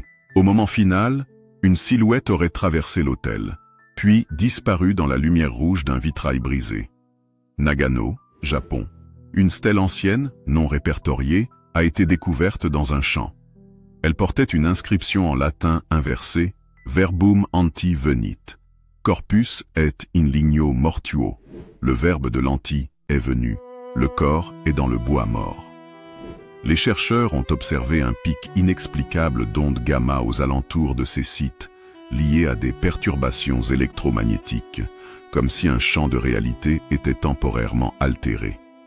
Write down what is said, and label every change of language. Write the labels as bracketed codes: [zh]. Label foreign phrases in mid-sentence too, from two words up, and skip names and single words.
[fr] Au moment final, une silhouette aurait traversé l'autel, puis disparu dans la lumière rouge d'un vitrail brisé. Nagano, Japon. Une stèle ancienne, non répertoriée, a été découverte dans un champ. Elle portait une inscription en latin inversée, [la] Verbum anti venit. Corpus et in ligno mortuo. [fr] Le verbe de l'anti est venu. Le corps est dans le bois mort. Les chercheurs ont observé un pic inexplicable d'ondes gamma aux alentours de ces sites, liés à des perturbations électromagnétiques, comme si un champ de réalité était temporairement altéré.